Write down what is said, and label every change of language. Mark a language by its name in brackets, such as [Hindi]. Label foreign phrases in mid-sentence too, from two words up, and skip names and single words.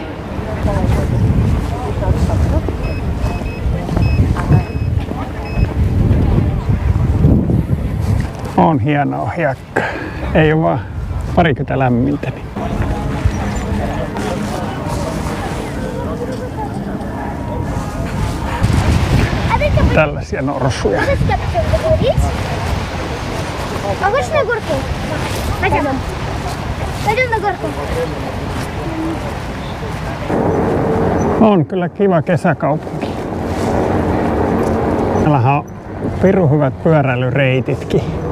[Finnish] On hienoa hiekkaa. Ei ole vaan parikymmentä lämmintä. Niin. Tällaisia norsuja. [Russian] Хочешь на горку? Пойдем. Пойдем на горку. [Finnish] On kyllä kiva kesäkaupunki. Täällähän on pirun hyvät pyöräilyreititkin.